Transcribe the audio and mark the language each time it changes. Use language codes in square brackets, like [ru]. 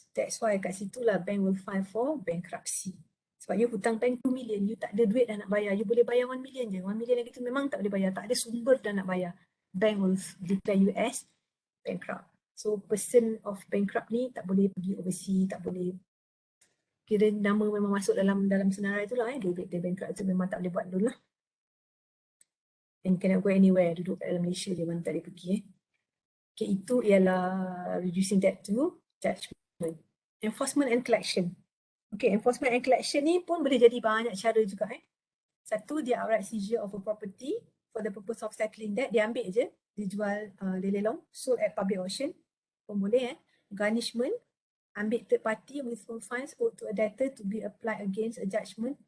[en] That's why [ms] kat situ lah [en] bank will file for bankruptcy. [ms] Sebab you hutang bank 2 million, you tak ada duit dah nak bayar. You boleh bayar 1 million je. 1 million lagi tu memang tak boleh bayar. Tak ada sumber dah nak bayar. [en] Bank will declare you as bankrupt. So person of bankrupt [ms] ni tak boleh pergi overseas, tak boleh kira nama memang masuk dalam senarai tu lah dia bankrupt tu memang tak boleh buat loan lah. [en] And cannot go anywhere, [ms] duduk kat dalam Malaysia dia memang tak boleh pergi Okay, itu ialah [en] reducing debt to judgment. Enforcement and collection. Okay, enforcement and collection [ms] ni pun boleh jadi banyak cara juga Satu, dia [en] outright seizure of a property for the purpose of settling debt. [ms] Dia ambil je, dia jual, dia lelong, [en] sold at public auction [ms] pun boleh [en] Garnishment, [ms] ambil [en] third party withhold funds owed to a debtor to be applied against a judgment.